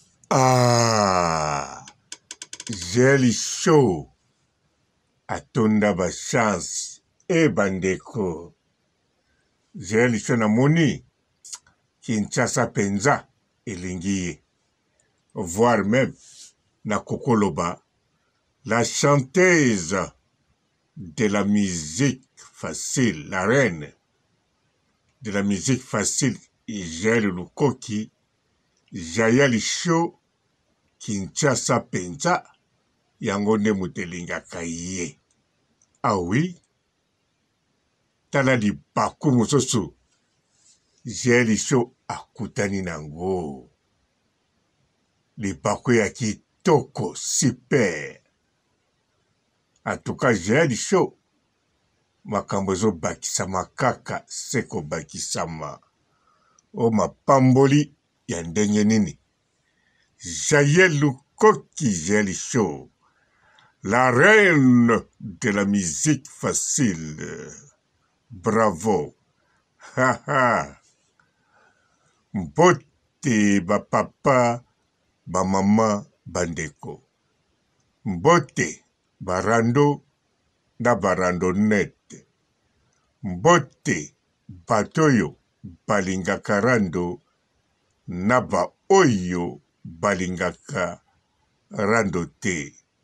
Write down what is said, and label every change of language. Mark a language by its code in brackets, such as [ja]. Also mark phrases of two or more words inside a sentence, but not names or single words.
[ln] Ah, Jelly Show. Atonda ba chance. Eh, bandeko. Jelly Show namoni. Kinshasa penza elingi ye. [fr] Voire même [ln] na kokoloba. [fr] La chanteuse de la musique facile, la reine de la musique facile, [ln] Igel Lukoki, Jayali Show, Kinshasa penza, yango nde moto elingaka ye. [fr] Ah oui? [ln] Tala libaku mosusu. Jayali Show akutani nango. Libaku ya kitoko, super. [fr] En tout cas, [ln] Jayali Show, makambo ezobakisama kaka, se kobakisama. O mapamboli ya ndenge nini? Jaye Lukoki, Jaye Show, [fr] la reine de la musique facile. Bravo. Ha, ha. [ln] Mbote ba papa, ba mama, bandeko. Mbote barando na barandonete. Mbote batoyo balingaka rando na ba oyo balingaka rando te.